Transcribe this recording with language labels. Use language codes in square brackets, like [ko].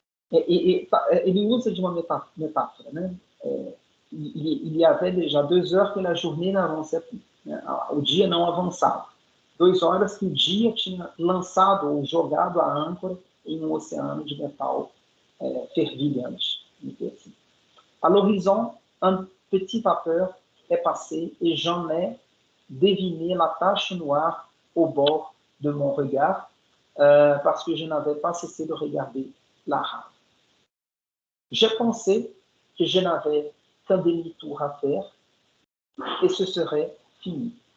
[pt] Ele usa de uma metáfora, né? [fr] Il y avait déjà 2 heures que la journée n'avançait plus, né? [pt] O dia não avançava. 2 horas que o dia tinha lançado ou jogado a âncora em um oceano de metal fervilhante. Assim. [fr] À l'horizon, un petit vapeur est passé et j'en ai deviné la tache noire au bord de mon regard parce que je n'avais pas cessé de regarder la rave. J'ai pensé que je n'avais qu'un demi-tour à faire et ce serait fini.